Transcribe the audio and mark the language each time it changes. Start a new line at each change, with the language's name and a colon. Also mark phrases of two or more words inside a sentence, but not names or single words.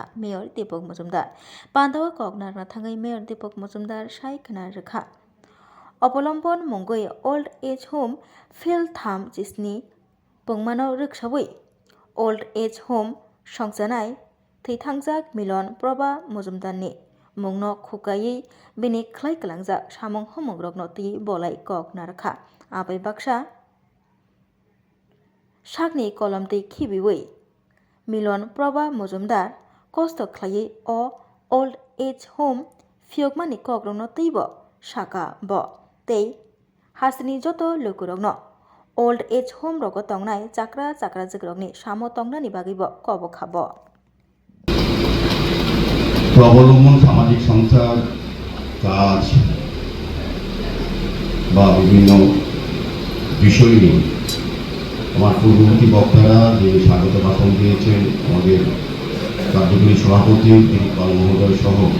Bodo: मेयर दीपक मजुमदार पांदाव कगनारना थाङै मेयर दीपक मजुमदार साय खोना रेखा अवलम्बन मंगै
English: old age home
Bodo: फिल थाम जिसनि पुंमानो रिक्सावै
English: old age home
Bodo: संजानाय थैथांजाक मिलन प्रभा मजुमदारनि मुंनो खुगायै बिनि ख्लाय कलांजाक सामं हमग्रगनो ती बलाय कक नारखा आबै बाक्सा सागनि कलम दै खिबिवै मिलन प्रभा मजुमदार कस्त ख्लायै अ
English: old age home
Bodo: फियगमानि कग्रगनो तैब साका ब तै हासिनि जत लोकुरगनो
English: old age home
Bodo: रग तंनाय चाक्रा चाक्रा जिग्रगनि सामो तंनानि बागैब कब खाब
Bangla: অবলম্বন সামাজিক সংস্থার কাজ বা বিভিন্ন বিষয় নিয়ে আমার পূর্ববর্তী বক্তারা যে স্বাগত ভাষণ দিয়েছেন আমাদের কার্যকরী সভাপতি তিনি পাল মহোদয় সহ